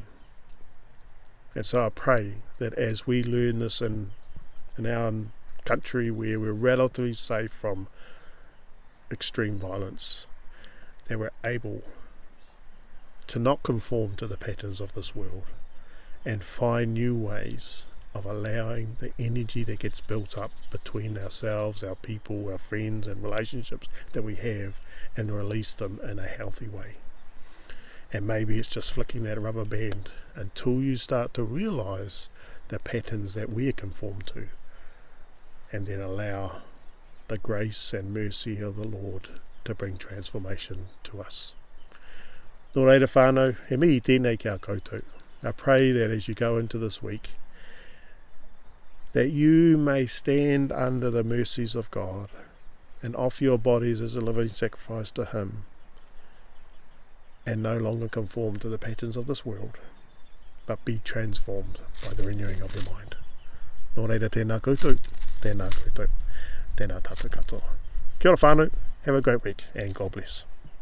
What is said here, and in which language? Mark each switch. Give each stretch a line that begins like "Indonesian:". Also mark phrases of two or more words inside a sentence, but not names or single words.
English: And so I pray that as we learn this in our country where we're relatively safe from extreme violence, that we're able to not conform to the patterns of this world and find new ways of allowing the energy that gets built up between ourselves, our people, our friends and relationships that we have, and release them in a healthy way. And maybe it's just flicking that rubber band until you start to realize the patterns that we are conformed to, and then allow the grace and mercy of the Lord to bring transformation to us.
Māori: Nō reira whānau, he mihi tēnei kia koutou.
English: I pray that as you go into this week, that you may stand under the mercies of God and offer your bodies as a living sacrifice to Him, and no longer conform to the patterns of this world, but be transformed by the renewing of your mind.
Māori: Nō reira tēnā koutou, tēnā koutou, tēnā tātou katoa. Kia ora whānau,
English: have a great week and God bless.